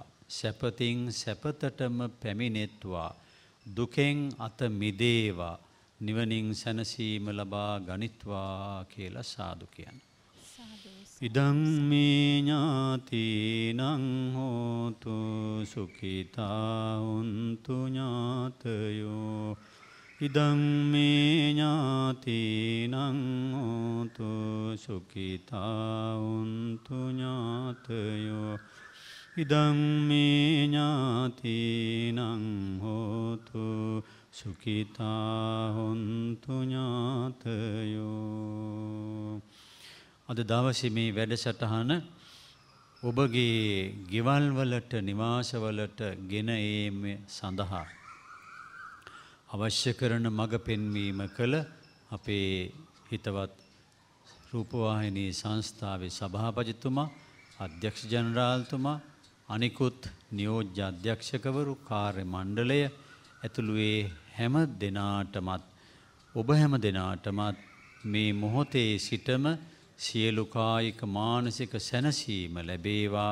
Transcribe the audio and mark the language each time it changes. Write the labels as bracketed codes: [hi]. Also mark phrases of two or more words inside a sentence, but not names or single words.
[si] සැපතින් සැපතටම පැමිණෙත්වා. දුකෙන් අත මිදේවා. නිවනින් සැනසීම ලබා ගනිත්වා කියලා සාදු කියන්න. [pi] ඉදං මේ ඥාතිනං හෝතු සුඛිතා හුන්තු ඥාතයෝ. ඉදං මේ ඥාතිනං හෝතු සුඛිතා හුන්තු ඥාතයෝ. ඉදං මේ ඥාතිනං හෝතු සුඛිතා හොන්තු ඥාතයෝ. [si] අද දවසේ මේ වැඩසටහන ඔබගේ ගෙවල් වලට, නිවාසවලට ගෙන ඒම සඳහා අවශ්‍ය කරන මඟ පෙන්වීම කළ අපේ හිතවත් රූපවාහිනී සංස්ථාවේ සභාපතිතුමා, අධ්‍යක්ෂ ජනරාල්තුමා, අනිකුත් නියෝජ්‍ය අධ්‍යක්ෂකවරු, කාර්ය මණ්ඩලය ඇතුළු ඒ හැම දෙනාටමත්, ඔබ හැම දෙනාටමත් මේ මොහොතේ සිටම සියලු කායික මානසික සැනසීම ලැබේවා.